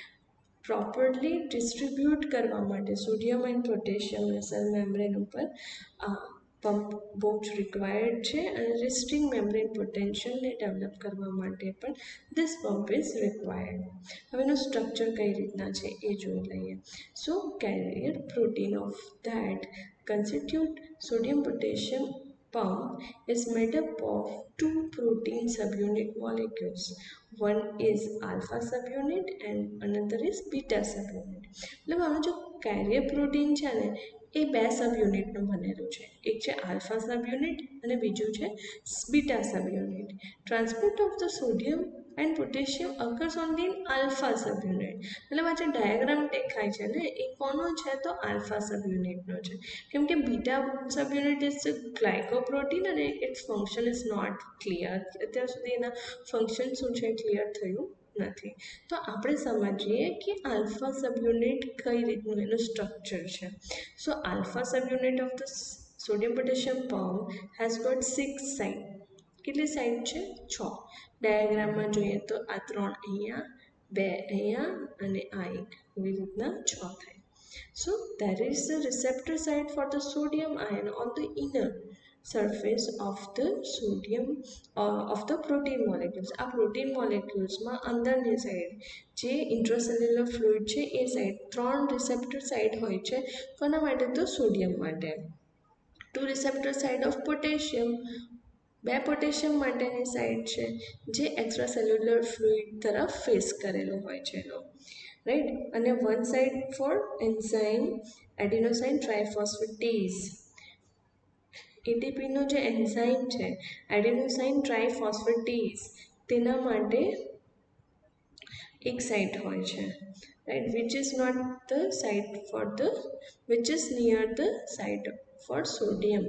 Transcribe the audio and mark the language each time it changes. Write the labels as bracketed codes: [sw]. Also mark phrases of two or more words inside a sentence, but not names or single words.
[en] properly distribute [gu] કરવા માટે [en] sodium and potassiumને cell membrane [gu] ઉપર આ પંપ બહુ જ [en] required છે [gu] અને [en] resting membrane potentialને develop [gu] કરવા માટે પણ [en] this pump is required. [gu] હવે એનું સ્ટ્રક્ચર કઈ રીતના છે એ જોઈ લઈએ. [en] So carrier protein of that constitute sodium potassium pump is made up of two protein subunit molecules. One is alpha subunit and another is beta subunit. [gu] मतलब આનો જો [en] carrier protein [gu] છે ને એ બે સબયુનિટનું બનેલું છે. એક છે [en] alpha subunit [gu] અને બીજું છે [en] beta subunit. Transport of the sodium and potassium occurs only in alpha subunit. [gu] मतलब આ જે ડાયાગ્રામ દેખાય છે ને એ કોનો છે? તો [en] alpha subunitનો [gu] છે. કેમ કે [en] beta subunit is glycoprotein [gu] અને [en] its function is not clear. [gu] અત્યાર સુધી એના ફંક્શન શું છે ક્લિયર થયું નથી. તો આપણે સમજીએ કે [en] alpha subunit [gu] કઈ રીતનું એનું સ્ટ્રક્ચર છે. [en] So alpha subunit of the sodium potassium pump has got 6 side. [gu] કેટલી સાઇડ છે? 6. ડાયાગ્રામમાં જોઈએ તો આ 3 અહીંયા, 2 અહીંયા અને આ એક, એવી રીતના 6 થાય. [en] So there is a receptor site for the sodium ion on the inner surface of the sodium of the protein molecules. [gu] આ [en] protein moleculesમાં [gu] અંદરની સાઈડ જે [en] intracellular fluid [gu] છે એ સાઈડ [en] 3 receptor site [gu] હોય છે. કોના માટે? તો સોડિયમ માટે. [en] 2 receptor site of potassium, [gu] બે પોટેશિયમ માટેની સાઈડ છે જે [en] extracellular fluid [gu] તરફ ફેસ કરેલો હોય છે એનો, રાઈટ. [en] અને one side for enzyme adenosine triphosphatase. [gu] એટીપીનો જે એન્ઝાઇમ છે [en] adenosine triphosphatase [gu] તેના માટે એક સાઇટ હોય છે, રાઈટ, [en] which is not the site for the which is near the site for sodium.